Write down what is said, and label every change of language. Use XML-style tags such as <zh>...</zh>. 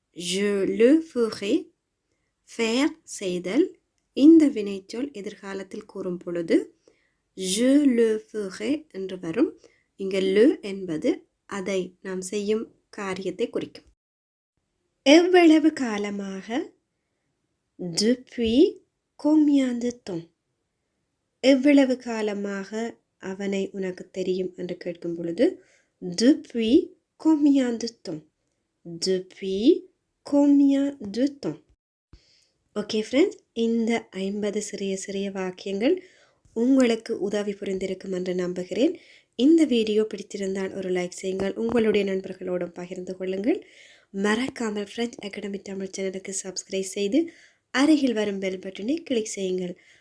<fr>Je le ferai. Faire செய்தல்.</fr> <ta>இந்த வினைச்சொல் எதிர்காலத்தில் கூறும் பொழுது</ta> <fr>je le ferai</fr> <ta>என்று வரும். இங்கே le என்பது அதை நாம் செய்யும் காரியத்தை குறிக்கும். எவ்வளவு காலமாக?</ta> <fr>Depuis combien de temps?</fr> <ta>எவ்வளவு காலமாக அவனை உனக்கு தெரியும் என்று கேட்கும் பொழுது</ta> <fr>depuis combien de temps? Depuis combien de temps?</fr> <ta>Okay friends, இந்த 50 சிறிய சிறிய வாக்கியங்கள் உங்களுக்கு உதவி புரிந்திருக்கும் என்று நம்புகிறேன். இந்த வீடியோ பிடித்திருந்தால் ஒரு லைக் செய்யுங்கள், உங்களுடைய நண்பர்களோடும் பகிர்ந்து கொள்ளுங்கள். மறக்காமல் ஃப்ரெண்ட்ஸ் அகாடமி தமிழ் சேனலுக்கு சப்ஸ்கிரைப் செய்து அருகில் வரும் பெல் பட்டனை கிளிக் செய்யுங்கள்.</ta>